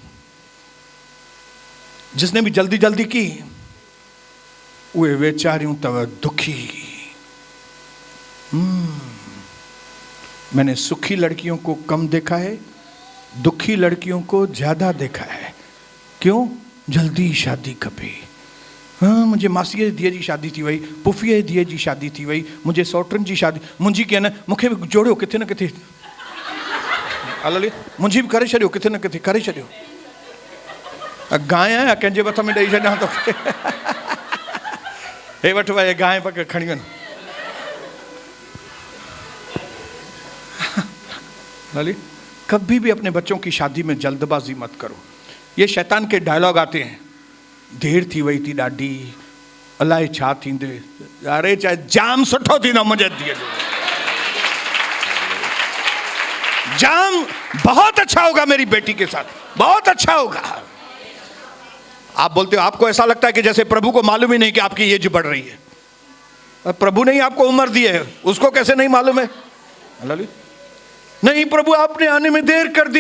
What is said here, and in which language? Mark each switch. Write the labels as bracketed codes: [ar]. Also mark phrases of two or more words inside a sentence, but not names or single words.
[hi] जिसने भी जल्दी जल्दी की वे बेचारियों तब दुखी। मैंने सुखी लड़कियों को कम देखा है, दुखी लड़कियों को ज्यादा देखा है। क्यों? जल्दी शादी खपे। [sd] हाँ, मुझे मासीअ धीअ जी शादी थी वई, पुफीअ धीअ जी शादी थी वई, मुझे सौटनि जी शादी, मुंहिंजी की न मूंखे बि जोड़ियो किथे न किथे। [hi] हालेलुया। [sd] मुंहिंजी बि करे छॾियो, किथे न किथे करे छॾियो। गांइ आहियां कंहिंजे हथ में ॾेई छॾियां तो। हे वठ वई गांइ पक खणी वञ। [hi] हालेलुया। कभी भी अपने बच्चों की शादी में जल्दबाजी मत करो। ये शैतान के डायलॉग आते हैं, [sd] देर थी वई थी ॾाढी, अलाए छा थींदे। अरे चाहे जाम सुठो थींदो मुंहिंजे धीअ जो, [hi] जाम बहुत अच्छा होगा मेरी बेटी के साथ, बहुत अच्छा होगा। आप बोलते हो, आपको ऐसा लगता है कि जैसे प्रभु को मालूम ही नहीं कि आपकी एज बढ़ रही है। प्रभु ने ही आपको उम्र दी है, उसको कैसे नहीं मालूम है? नहीं प्रभु आपने आने में देर कर दी।